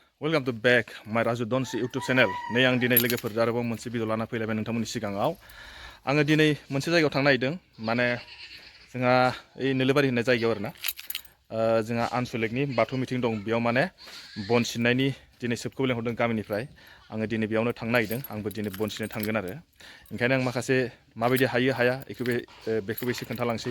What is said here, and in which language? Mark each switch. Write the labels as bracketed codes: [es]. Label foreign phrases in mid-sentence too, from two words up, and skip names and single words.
[en] Welcome to back my Raju Donsi YouTube channel. [brx] नै आं दिनै लोगोफोर आरोबाव मोनसे भिडिअ लाना फैलायबाय नोंथांमोननि सिगाङाव। आङो दिनै मोनसे जायगायाव थांनो नागिरदों। माने जोंहा ओइ नोलोबारि होननाय जायगायाव आरोना जोंहा आनसलिकनि बाथौ मिटिं दं। बेयाव माने बन सिननायनि दिनै सोबखौ लेंहरदों गामिनिफ्राय। आङो दिनै बेयावनो थांनो नागिरदों। आंबो दिनै बन सिननो थांगोन आरो। ओंखायनो आं माखासे माबायदि हायो हाया बेखौबो एसे खोन्थालांसै।